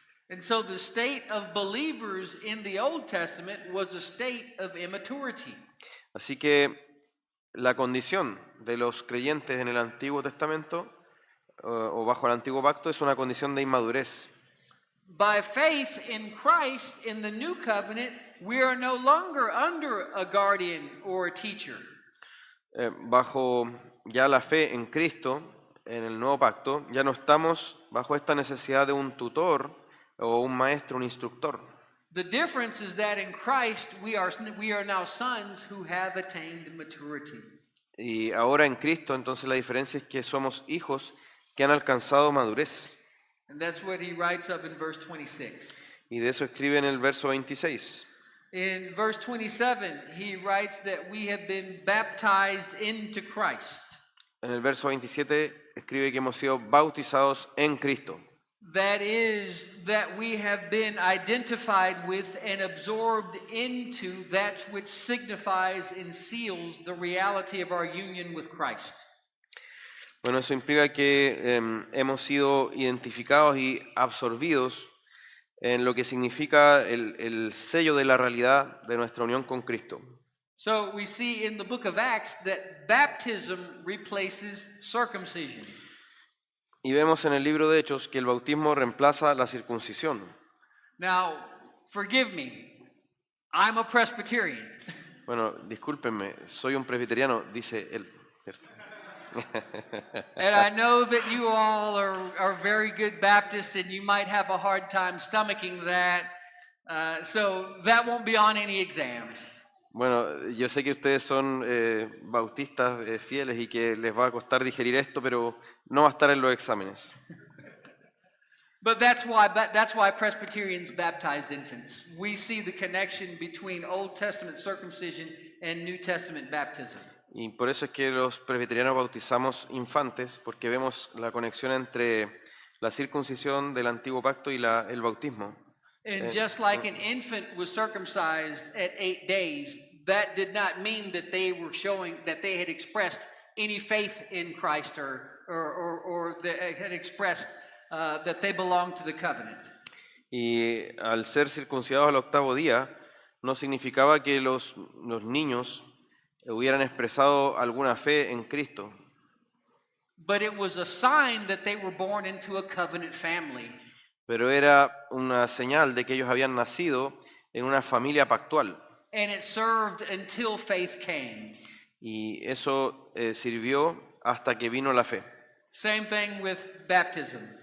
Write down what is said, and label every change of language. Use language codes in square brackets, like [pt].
[en] And so the state of believers in the Old Testament was a state of immaturity. [es] Así que la condición de los creyentes en el Antiguo Testamento o bajo el Antiguo Pacto es una condición de inmadurez. [en] By faith in Christ in the New Covenant, we are no longer under a guardian or a teacher. [es] Bajo ya la fe en Cristo, en el Nuevo Pacto, ya no estamos bajo esta necesidad de un tutor o un maestro, un instructor. [en] The difference is that in Christ we are now sons who have attained maturity. [es] Y ahora en Cristo, entonces la diferencia es que somos hijos que han alcanzado madurez. [en] And that's what he writes of in verse 26. [es] Y de eso escribe en el verso 26. [en] In verse 27, he writes that we have been baptized into Christ. [es] En el verso 27 escribe que hemos sido bautizados en Cristo. [en] That is, that we have been identified with and absorbed into that which signifies and seals the reality of our union with Christ. [es] Bueno, eso implica que hemos sido identificados y absorbidos en lo que significa el sello de la realidad de nuestra unión con Cristo. [en] So we see in the book of Acts that baptism replaces circumcision. [es] Y vemos en el libro de Hechos que el bautismo reemplaza la circuncisión. [en] Now, forgive me, I'm a Presbyterian. [es] Bueno, discúlpenme, soy un presbiteriano, dice él, ¿cierto? [en] And I know that you all are very good Baptists and you might have a hard time stomaching that. So that won't be on any exams. [es] Bueno, yo sé que ustedes son bautistas fieles y que les va a costar digerir esto, pero no va a estar en los exámenes. [en] But that's why Presbyterians baptized infants. We see the connection between Old Testament circumcision and New Testament baptism. [es] Y por eso es que los presbiterianos bautizamos infantes, porque vemos la conexión entre la circuncisión del Antiguo Pacto y el bautismo. [en] And just like an infant was circumcised at 8 days, that did not mean that they were showing that they had expressed any faith in Christ or they had expressed that they belonged to the covenant. [es] Y al ser circuncidados al 8º día, no significaba que los niños hubieran expresado alguna fe en Cristo. [en] But it was a sign that they were born into a covenant family. [es] Pero era una señal de que ellos habían nacido en una familia pactual. [en] And it served until faith came. [es] Y eso sirvió hasta que vino la fe. [en] Same thing with baptism.